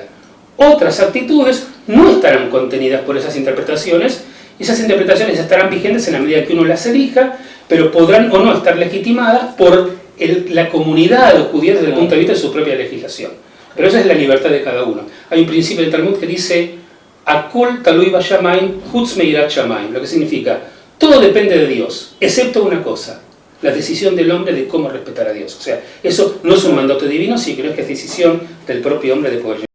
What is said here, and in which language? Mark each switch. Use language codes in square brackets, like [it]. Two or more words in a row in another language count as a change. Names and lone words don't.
[es] Otras actitudes no estarán contenidas por esas interpretaciones, y esas interpretaciones estarán vigentes en la medida que uno las elija, pero podrán o no estar legitimadas por la comunidad judía desde el punto de vista de su propia legislación. Pero esa es la libertad de cada uno. Hay un principio del Talmud que dice [he] הכל תלוי בשמים חוץ מיראת שמים, [es] lo que significa todo depende de Dios, excepto una cosa, la decisión del hombre de cómo respetar a Dios. O sea, eso no es un mandato divino, sino que es decisión del propio hombre de poder